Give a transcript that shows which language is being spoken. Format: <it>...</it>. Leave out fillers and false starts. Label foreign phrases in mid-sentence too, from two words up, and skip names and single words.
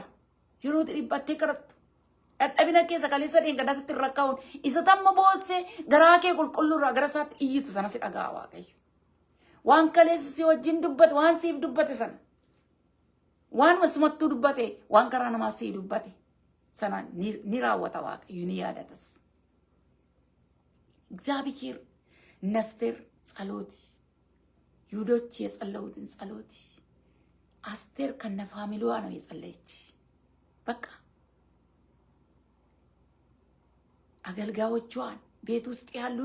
<om>Yeroo dhiphattee kadhattu. Dadhabina keessa kaleessa dheengaddaa sitti irra kaa'uun isa tamma boossee garaa kee qulqulluurraa gara isaatti iyyitu sana si dhaga'a Waaqayyo. Waan kaleessa si wajjin dubbate waan siif dubbate sana. Waan masimattuu dubbate waan karaa namaaf si dubbate sana ni raawwata Waaqayyo ni yaadatas.</om> <am>እግዚአብሔር ነስቴር ጸሎት ይሁዶች የጸለዩትን ጸሎት አስቴር ከነ ፋሚሊዋ ነው የጸለየች። በቃ አገልጋዮቿን ቤት ውስጥ ያሉ</am>